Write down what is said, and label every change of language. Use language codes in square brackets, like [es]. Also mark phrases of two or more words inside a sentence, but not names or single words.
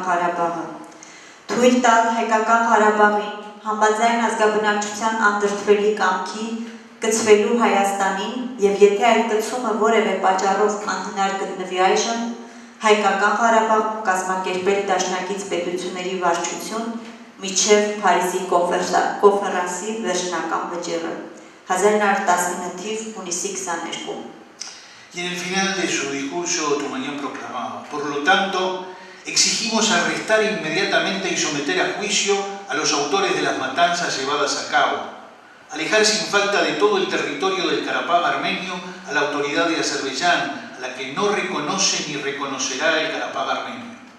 [hy] Ղարաբաղը, թույլ տալ հայկական Ղարաբաղին համաձայն ազգաբնակչության անդրդվելի կամքի կցվելու Հայաստանին եւ եթե այդ կցումը որևէ պատճառով անհնար գտնվի այժմ, Հայկական Ղարաբաղում կազմակերպել դաշնակից պետությունների վարչություն միջև Փարիզի կոնֆերանսի վերջնական վճիռը 1919 թիվ հունիսի 22։ [es] Y en el final de su discurso Tumañán proclamaba: por lo tanto, exigimos arrestar inmediatamente y someter a juicio a los autores de las matanzas llevadas a cabo, alejar sin falta de todo el territorio del Karabaj armenio a la autoridad de Azerbaiyán, a la que no reconoce ni reconocerá el Karabaj armenio.